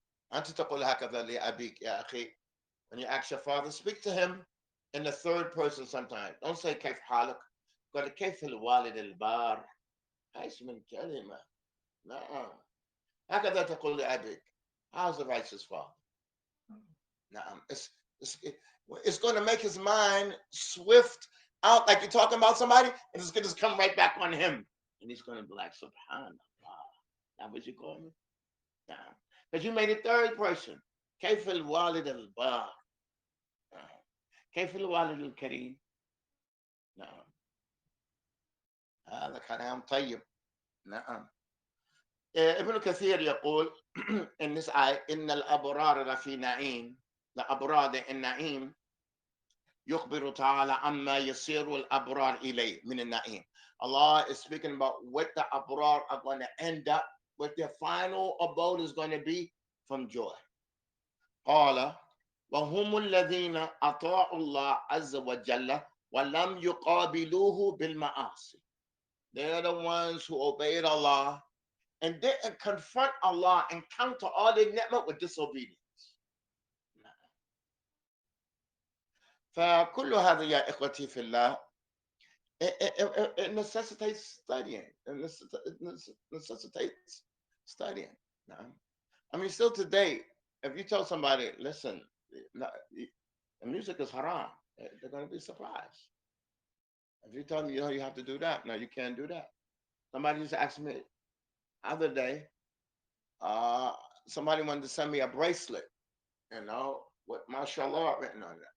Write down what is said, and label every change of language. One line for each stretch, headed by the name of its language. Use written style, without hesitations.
Arabic: أنت تقول هكذا لأبيك يا أخي.
English: When you ask your father, speak to him in the third person sometimes. Don't say
Arabic: كيف حالك. قل كيف الوالد البار. هايش من كلمة. نعم. هكذا تقول لأبيك.
English: How's the righteous father?
Arabic: نعم.
English: It's going to make his mind swift out, like you're talking about somebody, and it's going to just come right back on him. And he's going to be like, Subhanallah. That what you call me? Nah. Because you made it third person.
Arabic: كيف الوالد البار. كيف الوالد الكريم. نعم. هذا كلام طيب. نعم. ابن كثير يقول
English: in this ayah,
Arabic: إن الأبرار لفي نعيم. The أبرار in نعيم يخبر تعالى عما يصير الأبرار إليه من النعيم.
English: Allah is speaking about what the abrar are going to end up, what their final abode is going to be from joy.
Arabic: قال وهم الذين أطاعوا الله عز وجل ولم يقابلوه بالمعاصي.
English: They're the ones who obeyed Allah and didn't confront Allah and counter all their ni'mah with disobedience.
Arabic: فكل هذا يا إخوتي في الله
English: it necessitates studying. It necessitates studying. I mean, still today, if you tell somebody, listen, the music is haram, they're going to be surprised. If you tell them, you have to do that, no, you can't do that. Somebody just asked me the other day, somebody wanted to send me a bracelet, with mashallah written on it.